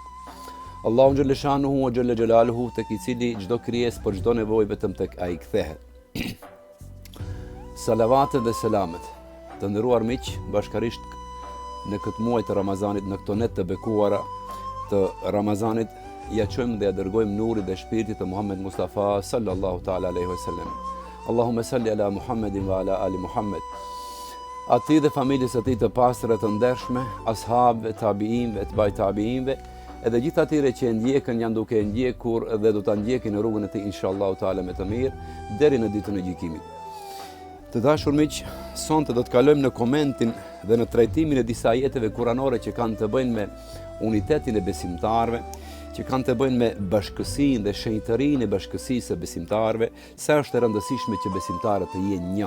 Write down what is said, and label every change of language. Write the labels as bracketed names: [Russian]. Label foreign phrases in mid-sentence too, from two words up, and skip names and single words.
[Arabic] الله جل شأنه وجل جلاله, [Albanian] tek i cili çdo krijesë për çdo nevojë vetëm tek ai kthehet. Salavatet dhe selamet, të nderuar miq, bashkarisht në këtë muaj të Ramazanit, në këto net të bekuara të Ramazanit, ja çojmë dhe ja dërgojmë nurit dhe shpirtit të Muhammed Mustafa [Arabic] صلى الله تعالى عليه وسلم. اللهم صل على محمد وعلى آل محمد. [Albanian] Ati dhe familjes e tij të pastër të ndershme, ashabëve, tabiinëve, etbaj tabiinëve, edhe gjithë atyre që e ndjekën janë duke e ndjekur dhe do ta ndjekin në rrugën e tij [Arabic] إن شاء الله تعالى [Albanian] me të mirë deri në ditën e gjykimit. Të dashur miq, sonte do të kalojmë në komentin dhe në trajtimin e disa ajeteve kuranore që kanë të bëjnë me unitetin e besimtarëve, që kanë të bëjnë me bashkësinë dhe shenjtërinë e bashkësisë së besimtarëve, sa është e rëndësishme që besimtarët të jenë një.